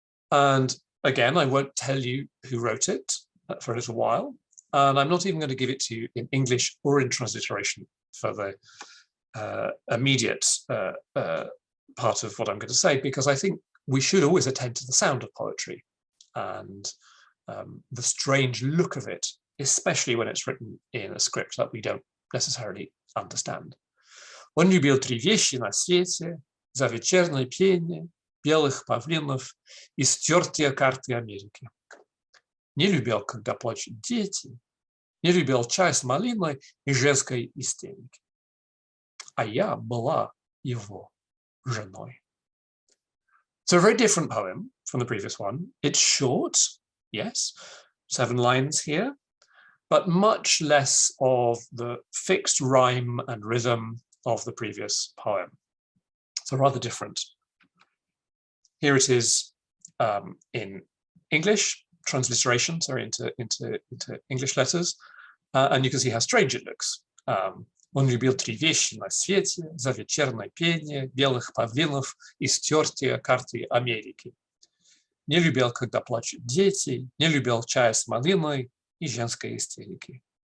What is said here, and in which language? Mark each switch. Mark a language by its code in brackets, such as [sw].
[en] And again, I won't tell you who wrote it for a little while, and I'm not even going to give it to you in English or in transliteration for the immediate part of what I'm going to say, because I think we should always attend to the sound of poetry and the strange look of it, especially when it's written in a script that we don't necessarily understand. [ru] Он любил 3 вещи на свете: за вечернее пение, белых павлинов и стертые карты Америки. Не любил, когда плачут дети, не любил чай с малиной и женской истерики. А я была его женой. [en] So a very different poem from the previous one. It's short, yes, 7 lines here, but much less of the fixed rhyme and rhythm of the previous poem. So rather different. Here it is in English, transliteration, sorry, into English letters, and you can see how strange it looks. [ru] Он любил 3 вещи на свете: за вечернее пение, белых павлинов и стертые карты Америки. Не любил, когда плачут дети, не любил чая с малиной и женской истерики.